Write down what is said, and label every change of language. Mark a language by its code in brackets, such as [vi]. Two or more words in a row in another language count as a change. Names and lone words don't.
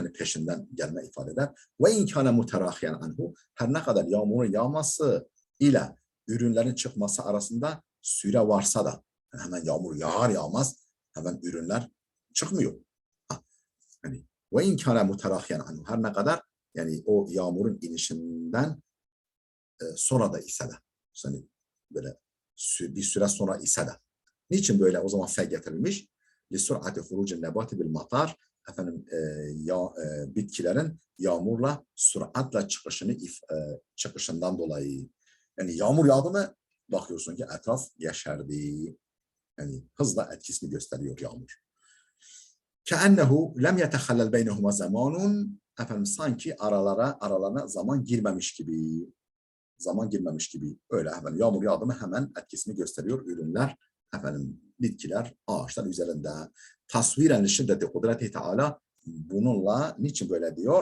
[tr] Hani peşinden gelme ifade eder. [ar] وإن كان متراخيا عنه, [tr] her ne kadar yağmurun yağması ile ürünlerin çıkması arasında süre varsa da, yani hemen yağmur yağar yağmaz hemen ürünler çıkmıyor. Yani [ar] وإن كان متراخيا عنه, [tr] her ne kadar yani o yağmurun inişinden sonra da ise de, yani böyle bir süre sonra ise de. Niçin böyle o zaman fe getirilmiş? [ar] لِسُرْعَةِ خُرُوجِ النَّبَاتِ بِالْمَطَارِ. [tr] Efendim bitkilerin yağmurla süratle çıkışından dolayı. Yani yağmur yağdı mı bakıyorsun ki etraf yeşerdi. Yani hızla etkisini gösteriyor yağmur. [ar] كَأَنَّهُ لَمْ يَتَخَلَّلْ بَيْنَهُمَا زَمَانٌ. [tr] Efendim sanki aralarına zaman girmemiş gibi. Zaman girmemiş gibi. Öyle hemen yağmur yağdı mı hemen etkisini gösteriyor ürünler, efendim bitkiler, ağaçlar üzerinde. [ar] تصويرا لشدة قدرته تعالى, [tr] bununla niçin böyle diyor?